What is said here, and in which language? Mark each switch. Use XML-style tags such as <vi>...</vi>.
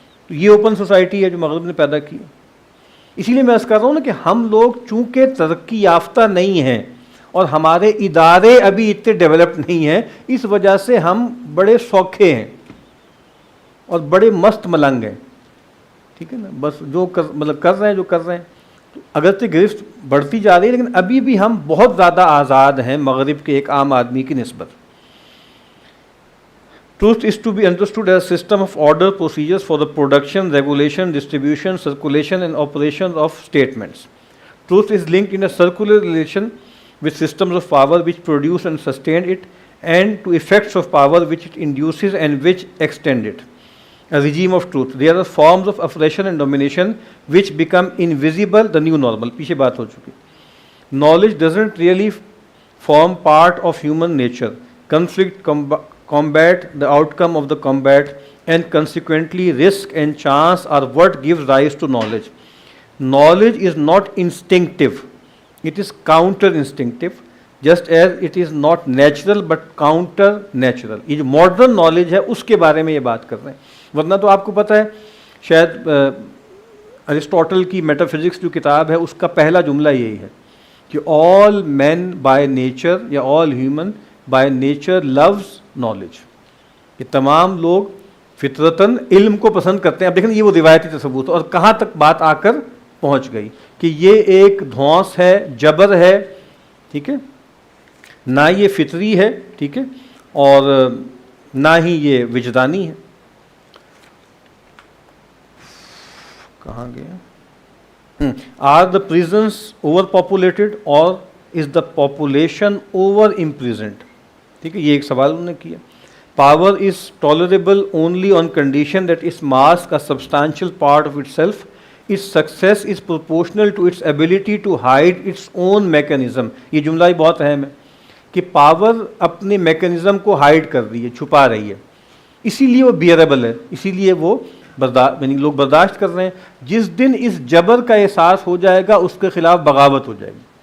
<ur>تو یہ open society ہے جو مغرب نے پیدا کی. اسی لیے میں عرض کر رہا ہوں نا کہ ہم لوگ چونکہ ترقی یافتہ نہیں ہیں اور ہمارے ادارے ابھی اتنے ڈیولپڈ نہیں ہیں، اس وجہ سے ہم بڑے سوکھے ہیں اور بڑے مست ملنگ ہیں. ٹھیک ہے نا. بس جو کر رہے ہیں. اگرچہ گرفت بڑھتی جا رہی ہے لیکن ابھی بھی ہم بہت زیادہ آزاد ہیں مغرب کے ایک عام آدمی کی نسبت.</ur> <en>Truth is to be understood as a system of order, procedures for the production, regulation, distribution, circulation and operation of statements. Truth is linked in a circular relation with systems of power which produce and sustain it, and to effects of power which it induces and which extend it. A regime of truth. There are forms of oppression and domination which become invisible, the new normal.</en> <ur>پیچھے بات ہو چکی.</ur> <en>Knowledge doesn't really form part of human nature. Conflict, combat, the outcome of the combat, and consequently risk and chance are what gives rise to knowledge. Knowledge is not instinctive, it is counter instinctive, just as it is not natural but counter natural.</en> <ur>یہ جو modern knowledge ہے اس کے بارے میں یہ بات کر رہے ہیں. ورنہ تو آپ کو پتہ ہے شاید ارسطوٹل کی میٹا فزکس جو کتاب ہے اس کا پہلا جملہ یہی ہے کہ</ur> <en>all men by nature</en> <ur>یا</ur> <en>all human by nature loves knowledge.</en> <ur>یہ تمام لوگ فطرتاً علم کو پسند کرتے ہیں. اب دیکھیں یہ وہ روایتی تصور تھا اور کہاں تک بات آ کر پہنچ گئی کہ یہ ایک دھونس ہے، جبر ہے. ٹھیک ہے. نہ یہ فطری ہے، ٹھیک ہے، اور نہ ہی یہ وجدانی ہے. کہاں گیا؟</ur> <en>Are the presence over populated or is the population over represented?</en> <ur>ٹھیک ہے. یہ ایک سوال انہوں نے کیا.</ur> <en>Power is tolerable only on condition that its mask a substantial part of itself. Its success is proportional to its ability to hide its own mechanism.</en> <ur>یہ جملہ ہی بہت اہم ہے کہ پاور اپنے میکینزم کو ہائڈ کر رہی ہے، چھپا رہی ہے، اسی لیے وہ بیئریبل ہے، اسی لیے وہ یعنی لوگ برداشت کر رہے ہیں. جس دن اس جبر کا احساس ہو جائے گا اس کے خلاف بغاوت ہو جائے گی.</ur>